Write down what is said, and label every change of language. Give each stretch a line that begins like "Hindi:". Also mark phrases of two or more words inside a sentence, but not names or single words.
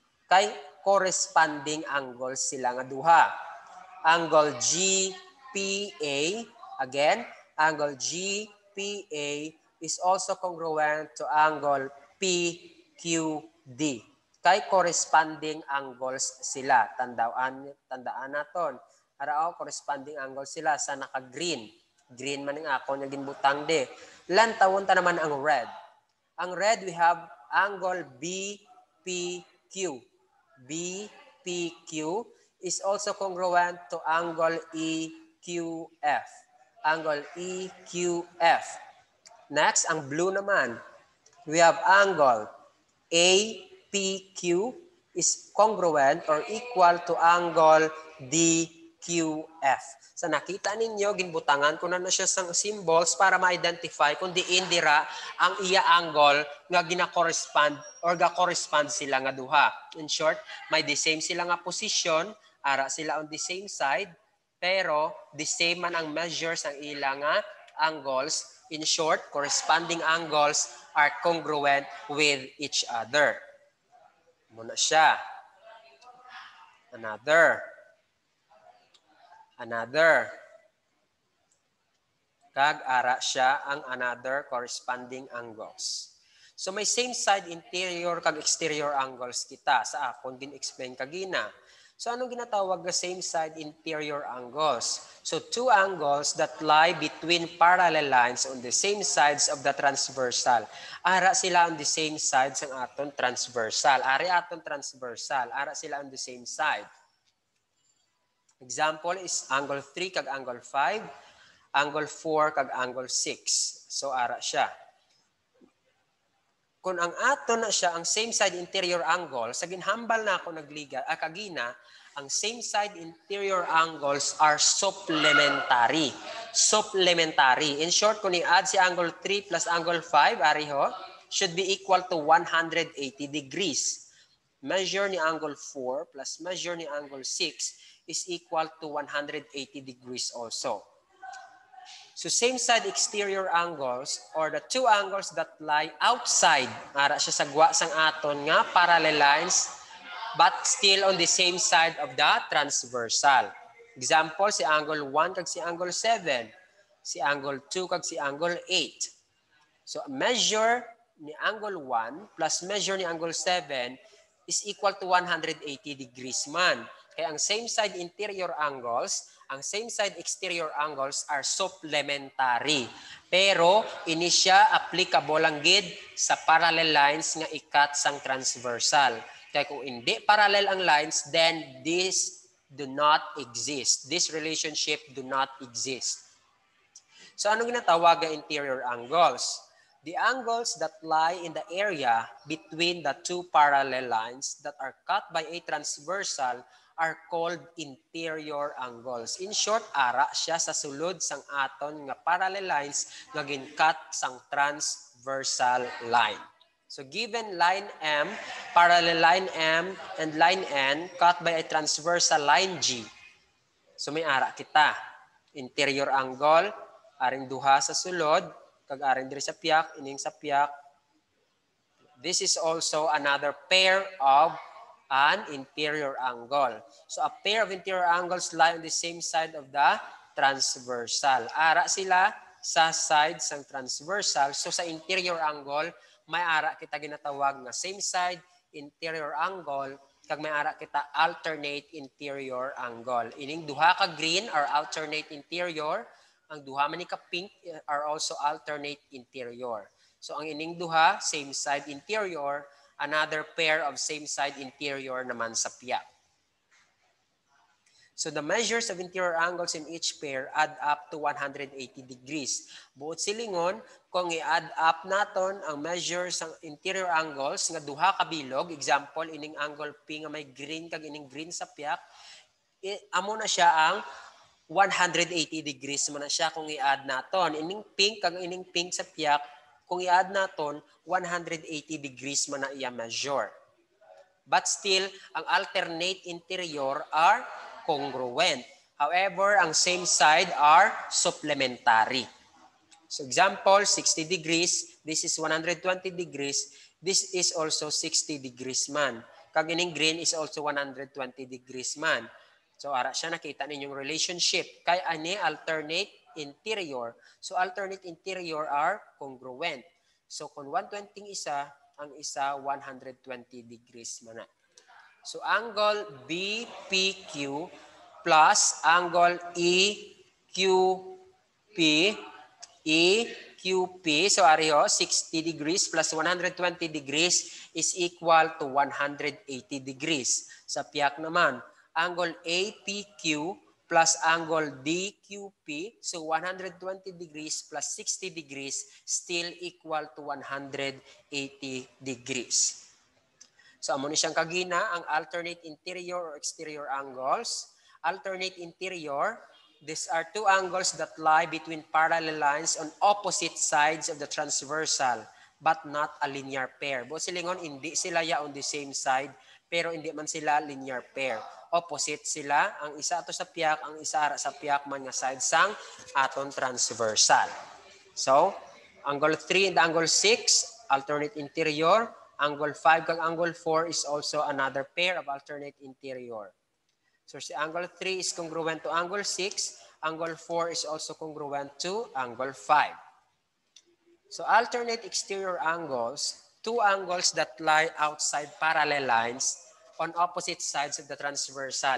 Hiligaynon: Kay
English: corresponding angles
Hiligaynon: sila nga duha.
English: Angle GPA, again, angle GPA is also congruent to angle PQD.
Hiligaynon: Kay
English: corresponding angles
Hiligaynon: sila. Tandaan naton. Arao,
English: corresponding angles
Hiligaynon: sila sa naka-green. Green man ang ako na ginbutang de. Lantawon ta naman ang red. Ang red,
English: we have angle BPQ. BPQ is also congruent to angle EQF. Angle EQF.
Hiligaynon: Next, ang blue naman.
English: We have angle APQ is congruent or equal to angle DQF.
Hiligaynon: So nakita ninyo, ginbutangan ko na siya sang symbols para ma-identify kung diin dira ang iya angle nga gina-correspond or ga-correspond sila nga duha.
English: In short,
Hiligaynon: may
English: the same
Hiligaynon: sila nga position, ara sila
English: on the same side,
Hiligaynon: pero
English: the same
Hiligaynon: man ang measures ang ilang nga angles.
English: In short, corresponding angles are congruent with each other.
Hiligaynon: Muna siya. Another. Kag ara siya ang another
English: corresponding angles.
Hiligaynon: So may
English: same side interior
Hiligaynon: kag
English: exterior angles
Hiligaynon: kita sa akon gin-explain kagina. So anong ginatawag na
English: same side interior angles? So two angles that lie between parallel lines on the same sides of the transversal.
Hiligaynon: Ara sila
English: on the same sides
Hiligaynon: ng aton transversal. Ara sila
English: on the same side. Example is angle 3 kag angle 5, angle 4 kag angle 6. So
Hiligaynon: ara siya. Kung ang ato na siya ang
English: same side interior angle,
Hiligaynon: sa ginhambal na ako nagliga kagina, ang
English: same side interior angles are supplementary. Supplementary. In short,
Hiligaynon: kung i-add si
English: angle 3 plus angle 5, ariho, should be equal to 180 degrees. Measure ni angle 4 plus measure ni angle 6 is equal to 180 degrees also. So same side exterior angles or the two angles that lie outside,
Hiligaynon: ara siya sagwa sang aton nga
English: parallel lines but still on the same side of the transversal. Example,
Hiligaynon: si angle 1 kag si angle 7, si angle 2 kag si angle 8.
English: So measure ni angle 1 plus measure ni angle 7 is equal to 180 degrees man.
Hiligaynon: Kaya ang
English: same side interior angles, ang same side exterior angles are supplementary.
Hiligaynon: Pero ini siya applicable lang gid sa
English: parallel lines
Hiligaynon: nga ikat sang transversal. Kaya kung hindi
English: parallel ang lines, then this do not exist. This relationship do not exist.
Hiligaynon: So ano ginatawag ang
English: interior angles? The angles that lie in the area between the two parallel lines that are cut by a transversal are called interior angles. In short,
Hiligaynon: ara siya sa sulod sang aton nga
English: parallel lines
Hiligaynon: nga gin-cut sang
English: transversal line. So given line M, parallel line M, and line N cut by a transversal line G.
Hiligaynon: So may ara kita.
English: Interior angle,
Hiligaynon: aring duha sa sulod, kag aring diri sa piyak, ining sa piyak.
English: This is also another pair of an interior angle. So a pair of interior angles lie on the same side of the transversal.
Hiligaynon: Ara sila sa sides ng transversal. So sa interior angle, may ara kita ginatawag nga
English: same side interior angle,
Hiligaynon: kag may ara kita
English: alternate interior angle.
Hiligaynon: Ining duha ka
English: green are alternate interior,
Hiligaynon: ang duha man ni ka pink
English: are also alternate interior.
Hiligaynon: So ang ining duha
English: same side interior, another pair of same side interior
Hiligaynon: naman sa piyak.
English: So the measures of interior angles in each pair add up to 180 degrees.
Hiligaynon: Buot silingon, kung i-add up naton ang measures ng
English: interior angles
Hiligaynon: nga duha ka bilog, example, ining angle P nga may green kag ining green sa piyak, amo na siya ang 180 degrees mo na siya kung i-add naton. Ining pink kag ining pink sa piyak, kung i-add naton, 180 degrees mo na iya measure.
English: But still, ang alternate interior are congruent. However, ang same side are supplementary. So example, 60 degrees, this is 120 degrees, this is also 60 degrees man.
Hiligaynon: Kag ining
English: green is also 120 degrees man.
Hiligaynon: So ara siya nakita ninyong relationship. Kay ani
English: alternate interior. So alternate interior are congruent.
Hiligaynon: So kung 120 isa, ang isa 120 degrees man.
English: So angle BPQ plus angle EQP, so ariho 60 degrees plus 120 degrees is equal to 180 degrees.
Hiligaynon: Sa piyak naman,
English: angle APQ plus angle DQP, so 120 degrees plus 60 degrees still equal to 180 degrees.
Hiligaynon: So amo ni siyang kagina ang
English: alternate interior or exterior angles. Alternate interior, these are two angles that lie between parallel lines on opposite sides of the transversal but not a linear pair.
Hiligaynon: Buot silingon, hindi sila ya
English: on the same side
Hiligaynon: pero hindi man sila
English: linear pair.
Hiligaynon: Opposite sila, ang isa ato sa piyak, ang isa ara sa piyak man nga side sang aton transversal.
English: So, angle 3 and angle 6, alternate interior. Angle 5 kag angle 4 is also another pair of alternate interior. So si angle 3 is congruent to angle 6. Angle 4 is also congruent to angle 5. So alternate exterior angles, two angles that lie outside parallel lines on opposite sides of the transversal.